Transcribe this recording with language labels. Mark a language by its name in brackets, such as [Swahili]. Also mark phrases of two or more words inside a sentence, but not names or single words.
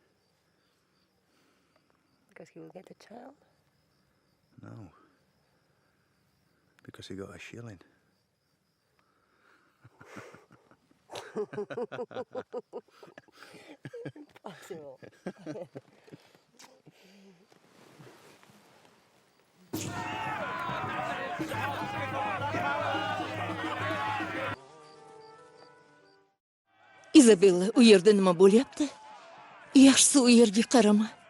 [English] Because he will get a child? No. Because he got a shilling. Impossible. [Uzbek] Izabella, u yerda nima bo'lyapti? Yaxshisi u yerga qarama.